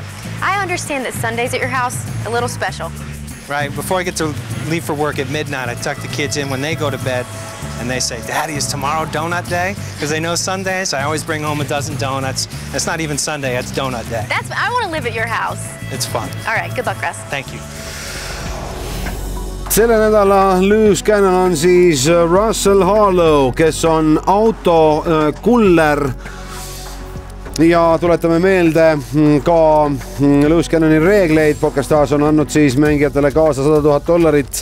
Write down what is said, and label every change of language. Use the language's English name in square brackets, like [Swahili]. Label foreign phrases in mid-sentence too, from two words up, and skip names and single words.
[English] I understand that Sundays at your house, a little special. Right. Before I get to leave for work at midnight, I tuck the kids in when they go to bed. And they say, Daddy, is tomorrow donut day? Because they know Sundays, I always bring home a dozen donuts. It's not even Sunday, it's donut day. I want to live at your house. It's fun. All right, good luck, Russ. Thank you. [Estonian] Selle nädala Loose Cannon on siis Russell Harlow, kes on autokuller. Ja tuletame meelde ka Loose Cannoni reegleid. PokerStars on andnud siis mängijatele kaasa $100,000.